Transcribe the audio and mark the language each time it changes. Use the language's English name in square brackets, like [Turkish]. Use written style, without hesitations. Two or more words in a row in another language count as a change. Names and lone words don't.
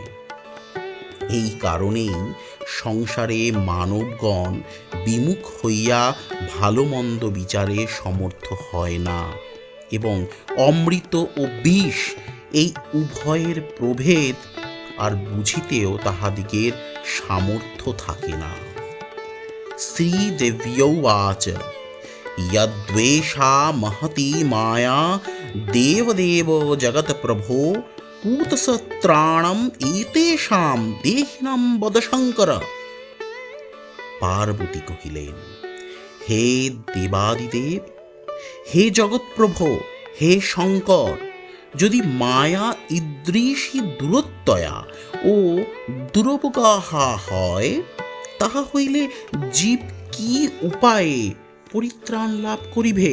[Bangla] এই কারণেই সংসারে মানবগণ বিমুখ হইয়া ভালো মন্দ বিচারে সমর্থ হয় না এবং অমৃত ও বিষ এই উভয়ের প্রভেদ আর বুঝিতেও তাহাদিগের সামর্থ্য থাকে না। [Sanskrit] শ্রীদেব্যৌবাচ यद्वेषा महती माया देवदेव जगत्प्रभो कूतसत्राणम एतेषां देहिनां वद शंकर। [Bangla] পার্বতী কহিলেন, হে দেবাদিদেব, হে জগৎপ্রভো, হে শঙ্কর, যদি মায়া ঈদৃশী দূরত্বয়া ও দুরবগাহা হয়, তাহা হইলে জীব কি উপায়ে পরিত্রাণ লাভ করিবে?